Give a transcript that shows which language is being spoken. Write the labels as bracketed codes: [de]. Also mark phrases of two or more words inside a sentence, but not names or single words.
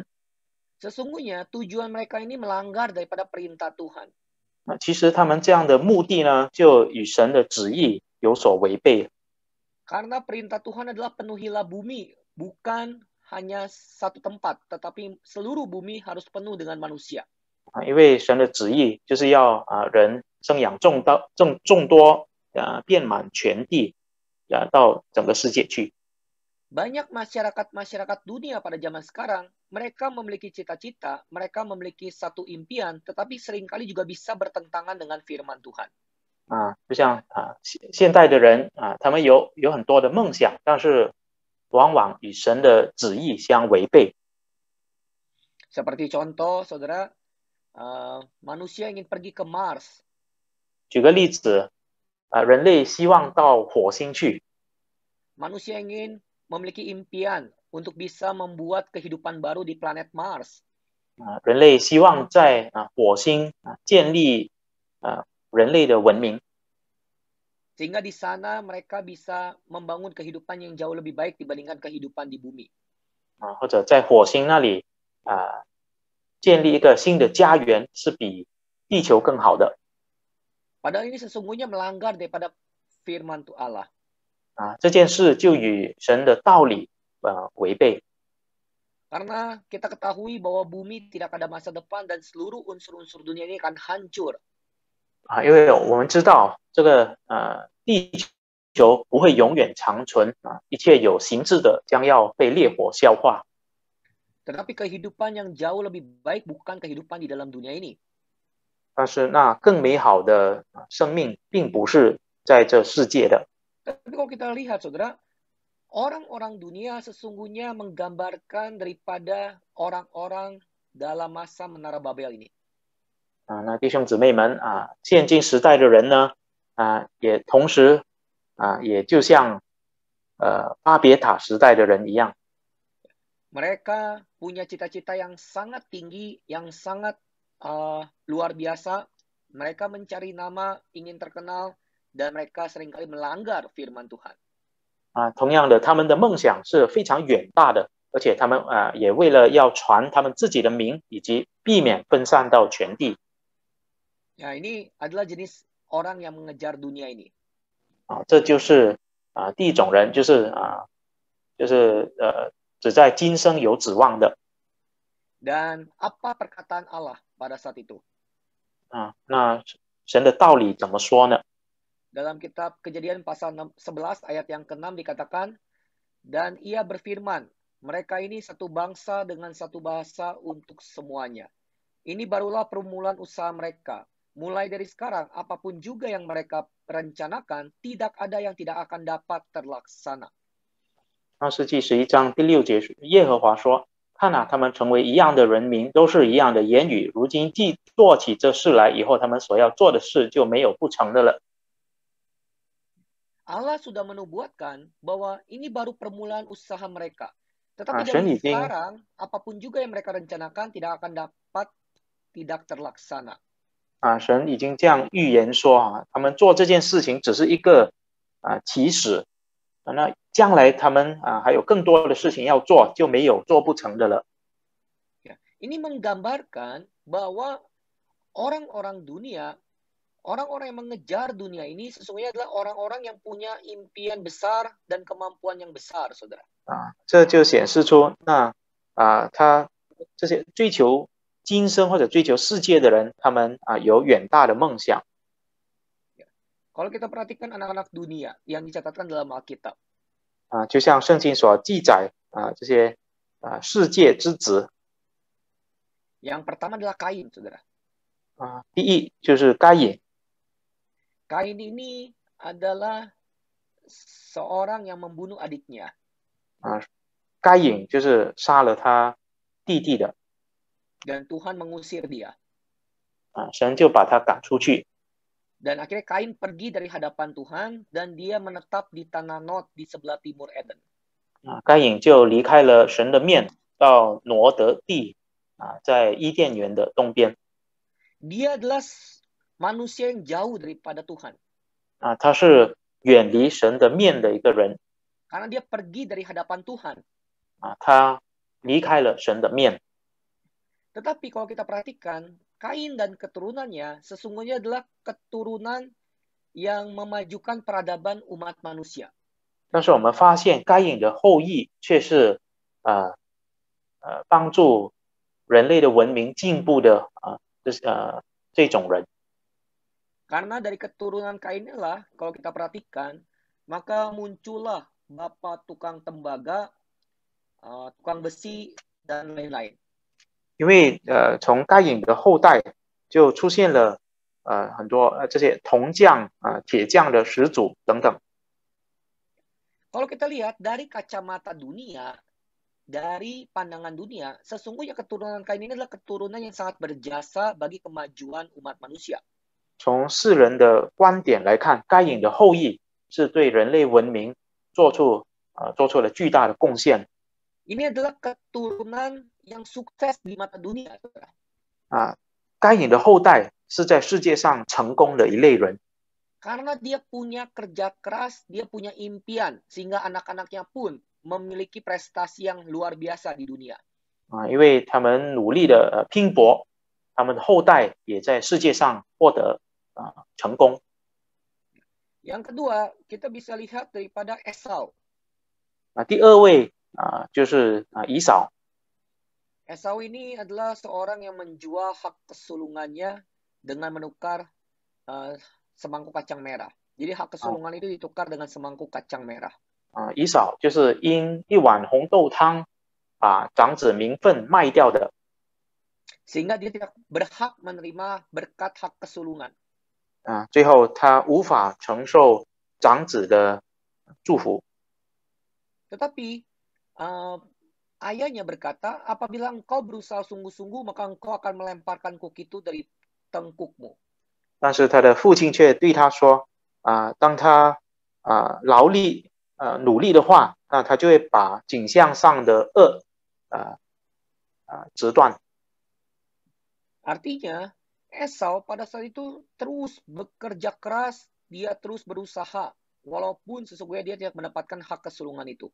[id] Sesungguhnya tujuan mereka ini melanggar daripada perintah Tuhan. [zh] 其实他们这样的目的呢，就与神的旨意有所违背。 [id] Karena perintah Tuhan adalah penuhilah bumi, bukan hanya satu tempat, tetapi seluruh bumi harus penuh dengan manusia. [zh] 因为神的旨意就是要人生养众多遍满全地到整个世界去。 [id] Banyak masyarakat dunia pada zaman sekarang, mereka memiliki cita-cita, mereka memiliki satu impian, tetapi seringkali juga bisa bertentangan dengan firman Tuhan. [zh] 就像现代的人他们有很多的梦想，但是往往与神的旨意相违背。 [id] Seperti contoh, saudara, manusia ingin pergi ke Mars. [zh] 举个例子，人类希望到火星去。 [id] Manusia ingin memiliki impian untuk bisa membuat kehidupan baru di planet Mars. [zh] 人类希望在火星建立人类的文明。 [id] Sehingga di sana mereka bisa membangun kehidupan yang jauh lebih baik dibandingkan kehidupan di bumi. [zh] 或者在火星那里建立一个新的家园，是比地球更好的。 [id] Padahal ini sesungguhnya melanggar daripada firman Allah. [zh] 这件事就与神的道理违背。 [id] Karena kita ketahui bahwa bumi tidak ada masa depan dan seluruh unsur-unsur dunia ini akan hancur. [zh] 因为我们知道这个地球不会永远长存一切有形质的将要被烈火消化。 [id] Tetapi kehidupan yang jauh lebih baik bukan kehidupan di dalam dunia ini. [zh] 但是那更美好的生命并不是在这世界的。 [id] Tapi kalau kita lihat, saudara, orang-orang dunia sesungguhnya menggambarkan daripada orang-orang dalam masa Menara Babel ini. [zh] 那弟兄姊妹们现今时代的人呢也同时也就像巴别塔时代的人一样。 [id] Mereka punya cita-cita yang sangat tinggi, yang sangat luar biasa. Mereka mencari nama, ingin terkenal, dan mereka seringkali melanggar firman Tuhan. [zh] 同样的，他们的梦想是非常远大的，而且他们也为了要传他们自己的名，以及避免分散到全地。 [id] Ya, ini adalah jenis orang yang mengejar dunia ini. [zh] 这就是第一种人，就是只在今生有指望的。 [id] Dan apa perkataan Allah pada saat itu? [zh] 那神的道理怎么说呢？ [id] Dalam kitab Kejadian pasal 11 ayat yang ke-6 dikatakan, dan ia berfirman, mereka ini satu bangsa dengan satu bahasa untuk semuanya. Ini barulah permulaan usaha mereka. Mulai dari sekarang, apapun juga yang mereka rencanakan, tidak ada yang tidak akan dapat terlaksana. [zh] 创世纪11章第6节，耶和华说：“看他们成为一样的人民，都是一样的言语。如今既做起这事来，以后他们所要做的事就没有不成的了。” [id] Allah sudah menubuatkan bahwa ini baru permulaan usaha mereka. Tetapi dari sekarang, apapun juga yang mereka rencanakan tidak akan dapat tidak terlaksana. [zh] 神已经这样预言说他们做这件事情只是一个起始，那将来他们还有更多的事情要做，就没有做不成的了。 [id] Ini menggambarkan bahwa orang-orang dunia, orang-orang yang mengejar dunia ini sesungguhnya adalah orang-orang yang punya impian besar dan kemampuan yang besar, saudara. [zh] 这就显示出他这些追求今生或者追求世界的人，他们有远大的梦想。 [id] Kalau kita perhatikan anak-anak dunia yang dicatatkan dalam Alkitab, [zh] 就像圣经所记载这些世界之子 [id] yang pertama adalah Kain, saudara. [zh] 第一就是该隐 [id] Kain ini adalah seorang yang membunuh adiknya. [zh] 该隐就是杀了他弟弟的 [id] Dan Tuhan mengusir dia. [zh] 神就把他赶出去 [id] Dan akhirnya Kain pergi dari hadapan Tuhan dan dia menetap di tanah Nod di sebelah timur Eden. [zh] 该隐就离开了神的面，到挪得地在伊甸园的东边 [id] Dia adalah manusia yang jauh daripada Tuhan. [zh] 他是远离神的面的一个人 [id] Karena dia pergi dari hadapan Tuhan. [zh] 他离开了神的面 [id] Tetapi kalau kita perhatikan, Kain dan keturunannya sesungguhnya adalah keturunan yang memajukan peradaban umat manusia. [zh] 但是我们发现该隐的后裔却是帮助人类的文明进步的这种人 [id] Karena dari keturunan Kain inilah, kalau kita perhatikan, maka muncullah bapak tukang tembaga, tukang besi, dan lain-lain. [zh] 因为从该隐的后代就出现了很多这些铜匠铁匠的始祖等等 [id] Kalau kita lihat dari kacamata dunia, dari pandangan dunia, sesungguhnya keturunan Kain ini adalah keturunan yang sangat berjasa bagi kemajuan umat manusia. [zh] 从世人的观点来看，该隐的后裔是对人类文明做出了巨大的贡献 [id] Ini adalah keturunan yang sukses di mata dunia. [zh] 该隐的后代是在世界上成功的一类人 [id] Karena dia punya kerja keras, dia punya impian, sehingga anak-anaknya pun memiliki prestasi yang luar biasa di dunia. [zh] 因为他们努力的拼搏，他们的后代也在世界上获得成功。 [id] Yang kedua, kita bisa lihat daripada Esau. [zh] 第二位就是以扫 [id] Esau ini adalah seorang yang menjual hak kesulungannya dengan menukar semangkuk kacang merah. Jadi hak kesulungan itu ditukar dengan semangkuk kacang merah. [zh] 以扫就是因一碗红豆汤把长子名分卖掉的 [id] Sehingga dia tidak berhak menerima berkat hak kesulungan. [zh] 最后他无法承受长子的祝福 [id] Tetapi ayahnya berkata, apabila engkau berusaha sungguh-sungguh, maka engkau akan melemparkan kuk itu dari tengkukmu. [zh] 但是他的父亲却对他说当他劳力努力的话，那他就会把颈项上的轭折断。 [id] Artinya, Esau pada saat itu terus bekerja keras, dia terus berusaha, walaupun sesungguhnya dia tidak mendapatkan hak kesulungan itu.